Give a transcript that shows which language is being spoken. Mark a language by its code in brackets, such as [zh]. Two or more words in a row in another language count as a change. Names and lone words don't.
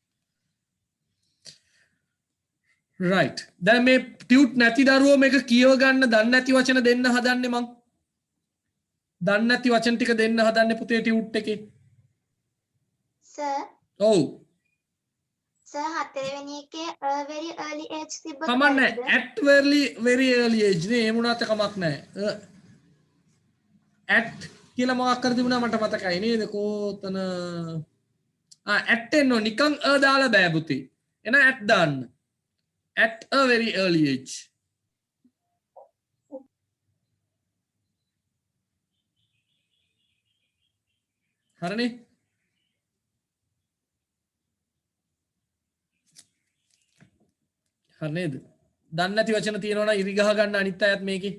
[si] right දැන් මේ ටියුට් නැති දරුවෝ මේක කියව ගන්න දන්නේ නැති වචන දෙන්න හදන්නේ මං. දන්නේ නැති වචන ටික දෙන්න හදන්නේ පුතේ ටියුට් එකේ. sir ඔව්. sir හතරවෙනි එකේ [en] very early age [si] තිබ්බොත් කමන්නේ [en] at very early age [si] නේ ඒ මොනවත් කමක් නැහැ. at කියලා මොකක් කර තිබුණා මට මතකයි නේද කොතන at එන්නෝ නිකන් දාලා බෑ පුතේ. එන at දාන්න. [en] at a very early age. [si] හරිනේ? හරි නේද? දන්නේ නැති වචන තියෙනවා නම් ඉරි ගහ ගන්න අනිත් අයත් මේකේ.